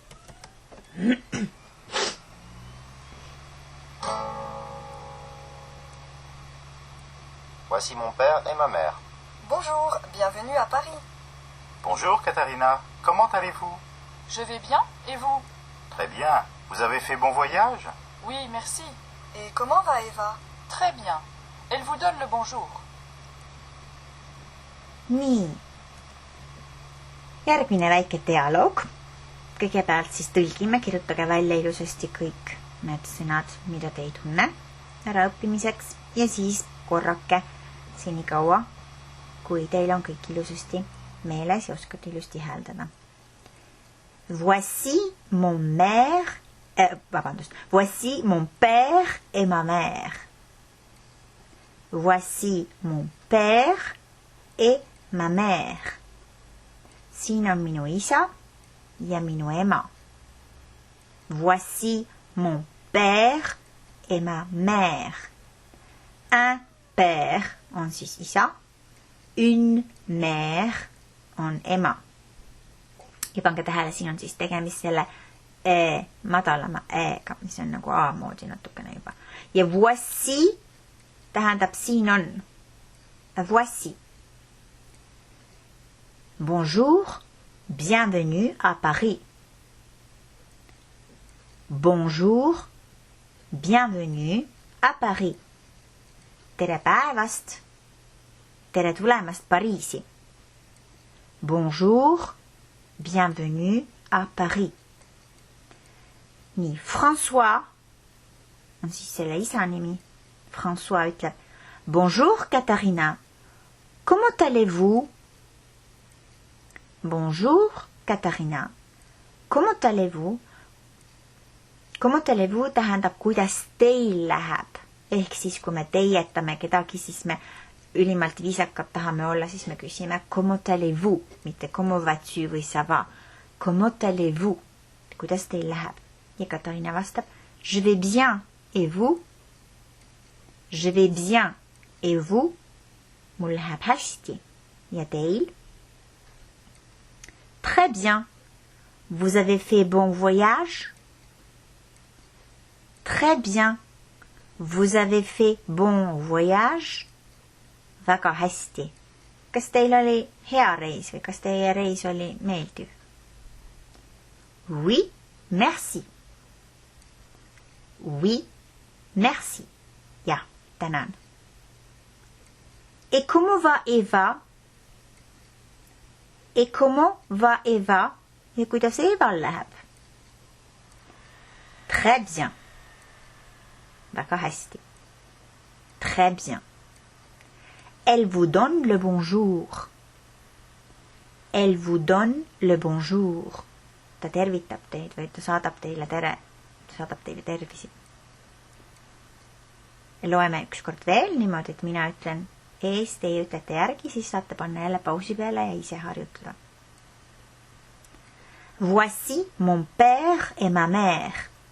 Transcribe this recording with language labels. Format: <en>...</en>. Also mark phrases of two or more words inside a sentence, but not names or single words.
<fr>Voici mon père et ma mère. Bonjour, bienvenue à Paris. Bonjour, Katharina. Comment allez-vous? Je vais bien, et vous? Très bien. Vous avez fait bon voyage? Oui, merci. Et comment va Eva? Très bien. Elle vous donne le bonjour.</fr> <et>Nii. Järgmine väike dialoog. Kõigepealt siis tõlgime, kirjutage välja ilusasti kõik need sõnad, mida te ei tunne ära õppimiseks ja siis korrake senikaua, kui teil on kõik ilusasti meeles ja oskate ilusti hääldada.</et> <fr>Voici mon mère, voici mon père et ma mère. Voici mon père et ma mère.</fr> <et>Siin on minu isa ja minu ema.</et> <fr>Voici mon père et ma mère. Un père</fr> <et>on siis isa.</et> <fr>Une mère</fr> <et>on ema. Ja pange tähele, siin on siis tegemist selle madalama ega, mis on nagu A moodi natukene juba. Ja voici tähendab siin on.</et> <fr>Voici. Bonjour, bienvenue à Paris. Bonjour, bienvenue à Paris.</fr> <et>Tere päevast, tere tulemast Pariisi.</et> <fr>Bonjour, bienvenue à Paris.</fr> <et>Nii, François on siis selle isa nimi. François ütleb,</et> <fr>bonjour Katariina, comment allez-vous? Bonjour Katariina, comment allez-vous? Comment allez-vous</fr> <et>tähendab, kuidas teil läheb. Ehk siis, kui me teietame kedagi, siis me ülimalt viisakad tahame olla, siis me küsime</et> <fr>comment allez-vous,</fr> <et>mitte</et> <fr>comment vas-tu</fr> <et>või</et> <fr>ça va. Comment allez-vous?</fr> <et>Kuidas teil läheb? Ja Katariina vastab,</et> <fr>je vais bien, et vous? Je vais bien, et vous?</fr> <et>Mul läheb hästi. Ja teil?</et> <fr>Très bien. Vous avez fait bon voyage? Très bien. Vous avez fait bon voyage?</fr> <et>Väga hästi. Kas teil oli hea reis või kas teie reis oli meeldiv?</et> <fr>Oui, merci. Oui, merci.</fr> <et>Ja, tänan.</et> <fr>Et comment va Eva? Et comment va Eva?</fr> <et>Ja kuidas Eval läheb?</et> <fr>Très bien.</fr> <et>Väga hästi.</et> <fr>Très bien. Elle vous donne le bonjour. Elle vous donne le bonjour.</fr> <et>Ta tervitab teid või ta saadab teile tere. Ta saadab teile tervisi. Loeme ükskord veel niimoodi, et mina ütlen ees, teie ütlete järgi, siis saate panna jälle pausi peale ja ise harjutada.</et> <fr>Voici mon père et ma mère.</fr>